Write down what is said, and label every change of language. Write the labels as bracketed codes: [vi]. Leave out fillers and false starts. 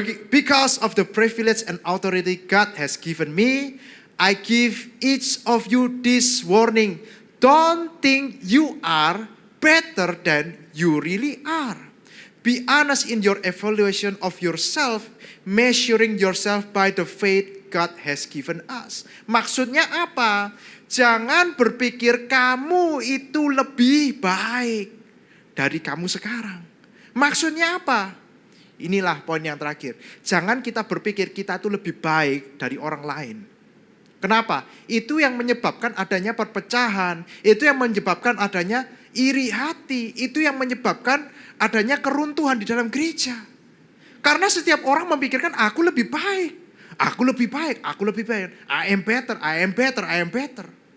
[en] Because of the privilege and authority God has given me, I give each of you this warning. Don't think you are better than you really are. Be honest in your evaluation of yourself, measuring yourself by the faith God has given us. [id] Maksudnya apa? Jangan berpikir kamu itu lebih baik dari kamu sekarang. Maksudnya apa? Inilah poin yang terakhir. Jangan kita berpikir kita itu lebih baik dari orang lain. Kenapa? Itu yang menyebabkan adanya perpecahan. Itu yang menyebabkan adanya iri hati. Itu yang menyebabkan adanya keruntuhan di dalam gereja. Karena setiap orang memikirkan aku lebih baik. Aku lebih baik, aku lebih baik. [en] I am better, I am better, I am better.